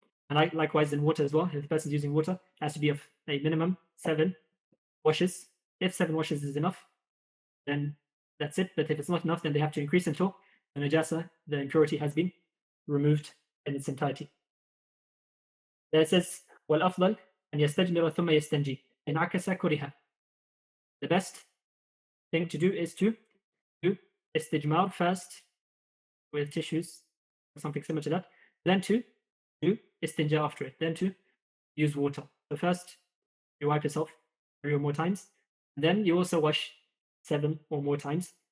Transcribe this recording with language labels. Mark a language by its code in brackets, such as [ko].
[en] And likewise in water as well, if the person's using water, it has to be of a minimum 7 washes. If 7 washes is enough, then that's it. But if it's not enough, then they have to increase until the najasa, the impurity, has been removed in its entirety. [ar] There it says, وَالْأَفْضَلْ أَنْ يَسْتَجْمِرَ ثُمَّ يَسْتَنْجِي إِنْ عَكَسَ كُرِهَ. [en] The best thing to do is to do istijmar first with tissues or something similar to that, then to do istinja after it, then to use water. So first you wipe yourself 3 or more times, then you also wash 7 or more times.